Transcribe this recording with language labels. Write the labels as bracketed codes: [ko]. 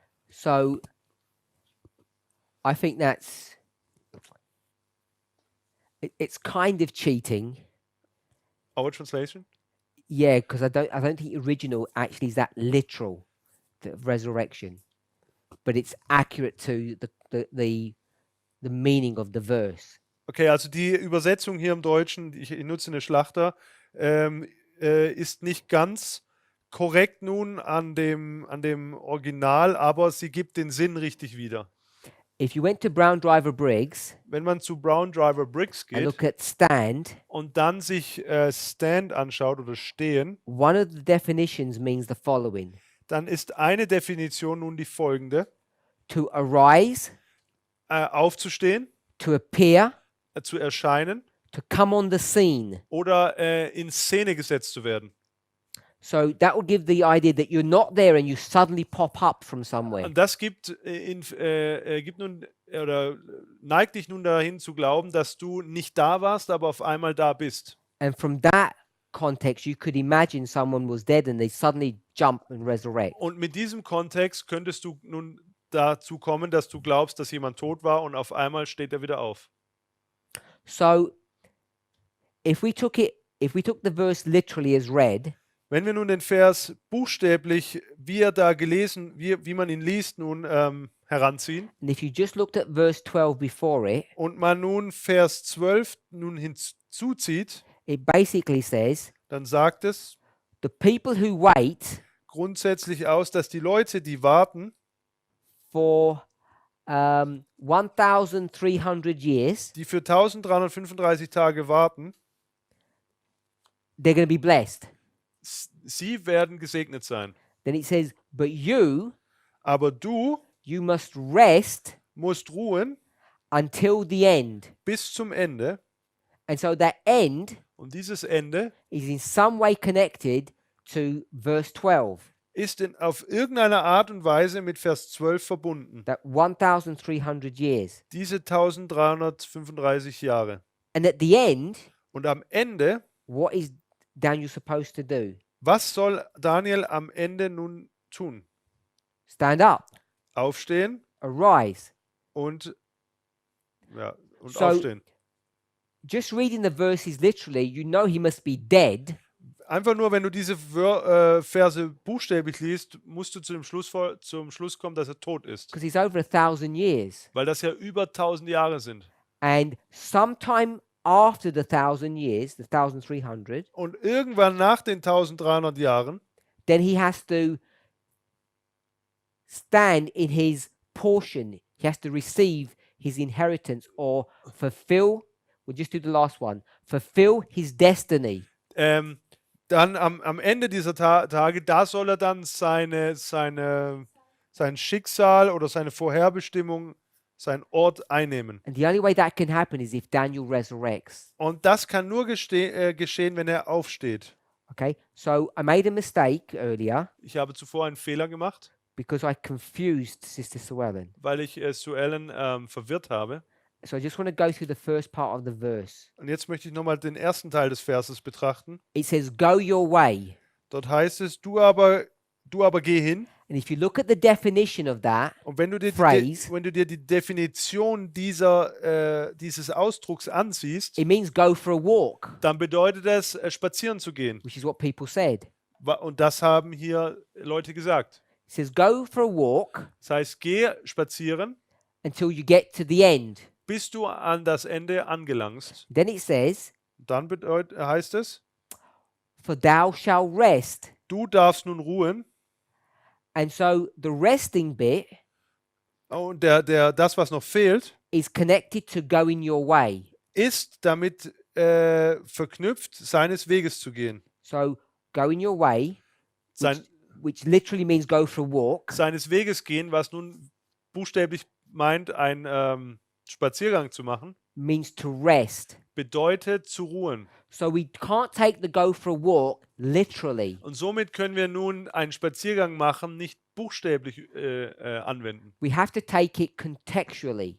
[en] So I think that's it's kind of cheating. Our translation? Yeah, because I don't think original actually is that literal, the resurrection, but it's accurate to the meaning of the verse. [de] Okay, also die Übersetzung hier im Deutschen, ich nutze eine Schlachter, ist nicht ganz korrekt nun an dem Original, aber sie gibt den Sinn richtig wieder. [en] If you went to Brown Driver Briggs [de] Wenn man zu Brown Driver Briggs [en] and [de] geht [en] look at stand, [de] und dann sich Stand anschaut oder Stehen, [en] one of the definitions means the following: [de] dann ist eine Definition nun die folgende: [en] to arise, [de] aufzustehen, [en] to appear, [de] zu erscheinen [en] to come on the scene. [de] oder in Szene gesetzt zu werden. [en] So that will give the idea that you're not there and you suddenly pop up from somewhere. [de] Und das gibt nun oder neigt dich nun dahin zu glauben, dass du nicht da warst, aber auf einmal da bist. [en] And from that context, you could imagine someone was dead and they suddenly jump and resurrect. [de] Und mit diesem Kontext könntest du nun dazu kommen, dass du glaubst, dass jemand tot war und auf einmal steht er wieder auf. [en] So if we took the verse literally as read, [de] Wenn wir nun den Vers buchstäblich, wie er da gelesen, wie man ihn liest, nun heranziehen [en] and if you just looked at verse 12 before it, [de] und man nun Vers 12 nun hinzuzieht, [en] it basically says, [de] dann sagt es [en] the people who wait [de] grundsätzlich aus, dass die Leute, die warten, [en] for 1,300 years, [de] die für 1335 Tage warten, [en] they're going to be blessed. [de] sie werden gesegnet sein. [en] Then it says, but you [de] Aber du [en] must rest [de] musst ruhen [en] until the end. [de] bis zum Ende. [en] And so that end [de] Und dieses Ende [en] is in some way connected to verse 12, [de] ist auf irgendeine Art und Weise mit Vers 12 verbunden. [en] that 1,300 years. [de] Diese 1335 Jahre. [en] And at the end, [de] Und am Ende, [en] what is Daniel supposed to do? [de] was soll Daniel am Ende nun tun? [en] Stand up, [de] Aufstehen [en] arise. [de] und [en] So- [de] aufstehen. [en] Just reading the verses literally, you know he must be dead, [de] Einfach nur, wenn du diese Verse buchstäblich liest, musst du zum Schluss kommen, dass er tot ist. [en] because he's over 1,000 years. [de] Weil das ja über 1000 Jahre sind. [en] And sometime after the 1,000 years, the 1,300, [de] Und irgendwann nach den 1300 Jahren, [en] then he has to stand in his portion. He has to receive his inheritance or fulfill, we'll just do the last one, fulfill his destiny. [de] dann am Ende dieser Tage, da soll er dann sein Schicksal oder seine Vorherbestimmung, seinen Ort einnehmen. [en] And the only way that can happen is if Daniel resurrects. [de] Und das kann nur geschehen, wenn er aufsteht. [en] Okay, so I made a mistake earlier [de] Ich habe zuvor einen Fehler gemacht, [en] because I confused Sister Suellen. [de] weil ich Suellen verwirrt habe. [en] So I just want to go through the first part of the verse. [de] Und jetzt möchte ich nochmal den ersten Teil des Verses betrachten. [en] It says, go your way. [de] Dort heißt es, du aber geh hin. [en] And if you look at the definition of that, [de] Und wenn du dir [en] Phrase. [de] wenn du dir die Definition dieses Ausdrucks ansiehst, [en] it means go for a walk, [de] dann bedeutet es, spazieren zu gehen. [en] which is what people said. [de] Und das haben hier Leute gesagt. [en] It says, go for a walk [de] Das heißt, geh spazieren, [en] until you get to the end. [de] bis du an das Ende angelangst. [en] Then it says, [de] Dann heißt es, [en] for thou shalt rest. [de] du darfst nun ruhen. [en] And so the resting bit [de] Und das, was noch fehlt, [en] is connected to going your way. [de] ist damit verknüpft, seines Weges zu gehen. [en] So going your way, which literally means go for a walk, [de] Seines Weges gehen, was nun buchstäblich meint, einen Spaziergang zu machen, [en] means to rest. [de] bedeutet zu ruhen. [en] So we can't take the go for a walk literally. [de] Und somit können wir nun einen Spaziergang machen, nicht buchstäblich anwenden. [en] We have to take it contextually.